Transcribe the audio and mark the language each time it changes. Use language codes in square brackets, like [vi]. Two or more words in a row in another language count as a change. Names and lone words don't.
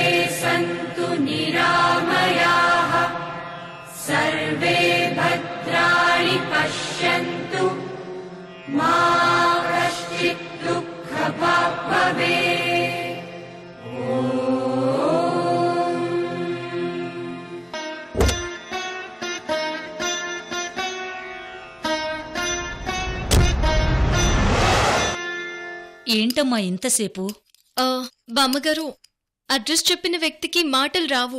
[sa] सन्तु निरामयाः सर्वे भद्राणि पश्यन्तु मा कश्चित् दुःखभाग् भवेत्। [te] ఏంటమ్మా ఇంతసేపు? బామ్మగారు, అడ్రస్ చెప్పిన వ్యక్తికి మాటలు రావు.